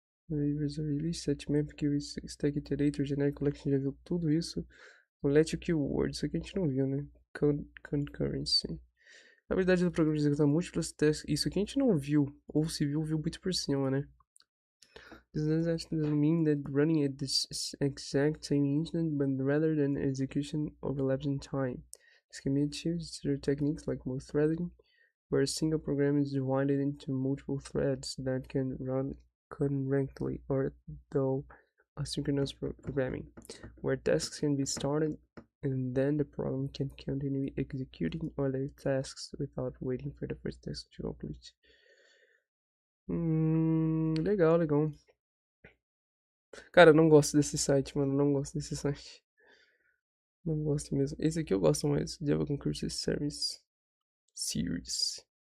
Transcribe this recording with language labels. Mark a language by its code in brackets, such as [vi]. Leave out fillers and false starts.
[pt] Release, set map, que stack iterator, generic collection, já viu tudo isso. O let keyword, isso aqui a gente não viu, né? Concurrency. A habilidade do programa de executar múltiplos testes, isso aqui a gente não viu. Ou se viu, viu muito por cima, né? [en] This doesn't mean that running at this exact same instant, but rather than execution overlaps in time. This can be achieved through techniques like multithreading, where a single program is divided into multiple threads that can run concurrently, or though asynchronous programming, where tasks can be started and then the program can continue executing other tasks without waiting for the first task to complete. [pt] Legal, legal. Cara, eu não gosto desse site, mano. Não gosto desse site. Não gosto mesmo. Esse aqui eu gosto mais. [en] Java Concurso Service Series.